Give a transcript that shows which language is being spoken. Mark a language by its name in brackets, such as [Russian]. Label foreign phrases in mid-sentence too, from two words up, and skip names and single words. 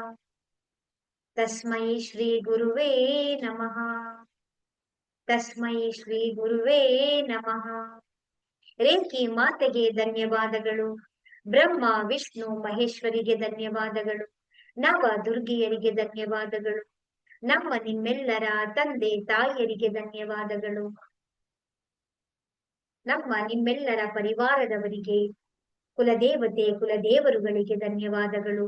[Sanskrit] ತಸ್ಮೈ ಶ್ರೀ ಗುರುವೇ ನಮಃ. ತಸ್ಮೈ ಶ್ರೀ ಗುರುವೇ ನಮಃ. [Kannada] ರೇಖಿ ಮಾತೆಗೆ ಧನ್ಯವಾದಗಳು. ಬ್ರಹ್ಮ ವಿಷ್ಣು ಮಹೇಶ್ವರಿಗೆ ಧನ್ಯವಾದಗಳು. ನವ ದುರ್ಗಿಯರಿಗೆ ಧನ್ಯವಾದಗಳು. ನಮ್ಮ ನಿಮ್ಮೆಲ್ಲರ ತಂದೆ ತಾಯಿಯರಿಗೆ ಧನ್ಯವಾದಗಳು. ನಮ್ಮ ನಿಮ್ಮೆಲ್ಲರ ಪರಿವಾರದವರಿಗೆ, ಕುಲದೇವತೆ ಕುಲದೇವರುಗಳಿಗೆ ಧನ್ಯವಾದಗಳು.